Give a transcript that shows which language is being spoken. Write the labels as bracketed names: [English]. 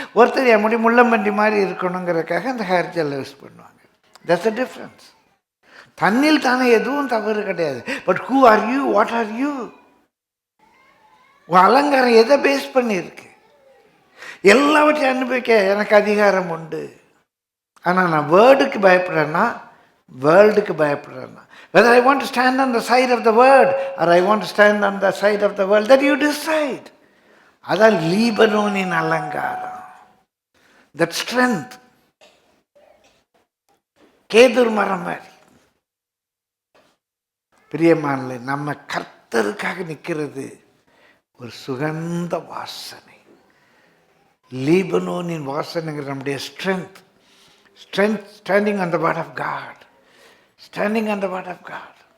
[Tamil] ஒருத்தர் என் முடி முள்ளம்பன்றி மாதிரி இருக்கணுங்கிறதுக்காக அந்த ஹேர் ஜெல்லை யூஸ் பண்ணுவாங்க. [English] That's a difference. [Tamil] தண்ணில் தானே எதுவும் தவறு கிடையாது. [English] But who are you, what are you? [Tamil] உன் அலங்காரம் எதை பேஸ் பண்ணியிருக்கு? எல்லாவற்றையும் அனுபவிக்க எனக்கு அதிகாரம் உண்டு. ஆனால் நான் வேர்டுக்கு பயப்படுறேன்னா, வேர்ல்டுக்கு பயப்படுறேன்னா, [English] whether I want to stand on the side of the word or I want to stand on the side of the world, that you decide. [Tamil] அதான் லீபனோனின் அலங்காரம், [English] that strength. [Tamil] கேதுர் மரம் மாதிரி. பிரியமானே, நம்ம கர்த்தருக்காக நிற்கிறது ஒரு சுகந்த வாசனை. லீபனோனின் வாசனைங்கிற நம்முடைய strength. [English] Strength, standing on the word of God. Standing on the word of God.